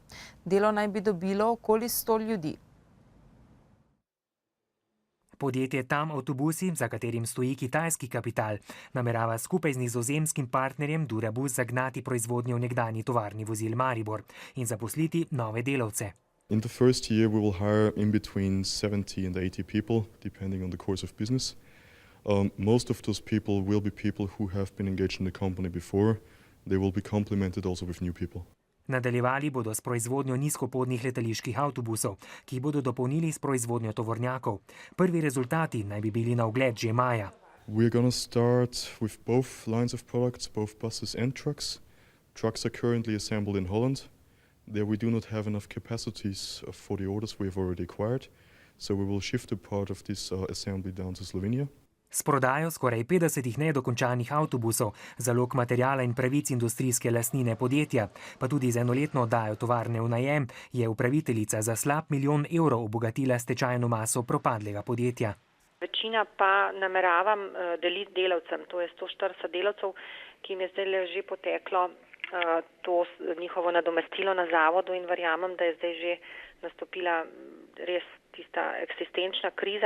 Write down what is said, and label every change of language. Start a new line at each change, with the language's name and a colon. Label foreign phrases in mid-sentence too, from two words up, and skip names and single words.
Slovenian: Delo naj bi dobilo okoli 100 ljudi. Podjetje Tam avtobusi, za katerim stoji kitajski kapital, namerava skupaj z nizozemskim partnerjem Durabus zagnati proizvodnjo v nekdanji tovarni vozil Maribor in zaposliti nove delavce.
English: In the first year we will hire in between 70 and 80 people, depending on the course of business. Most of those people will be people who have been engaged in the company before. They will be complemented also with new people.
Slovenian: Nadaljevali bodo s proizvodnjo nizkopodnih letaliških avtobusov, ki jih bodo dopolnili s proizvodnjo tovornjakov. Prvi rezultati naj bi bili na ogled že maja.
English: We are going to start with both lines of products, both buses and trucks. Trucks are currently assembled in Holland. There we do not have enough capacities for the orders we have already acquired, so we will shift a part of this assembly down to Slovenia.
Slovenian: S prodajo skoraj 50 nedokončanih avtobusov, zalog materijala in pravic industrijske lastnine podjetja, pa tudi z enoletno oddajo tovarne v najem, je upraviteljica za slab 1 milijon evrov obogatila stečajno maso propadlega podjetja. Večina pa nameravam deliti delavcem, to je 140 delavcev, ki jim je zdaj že poteklo to njihovo nadomestilo na zavodu in verjamem, da je zdaj že nastopila res tista eksistenčna kriza.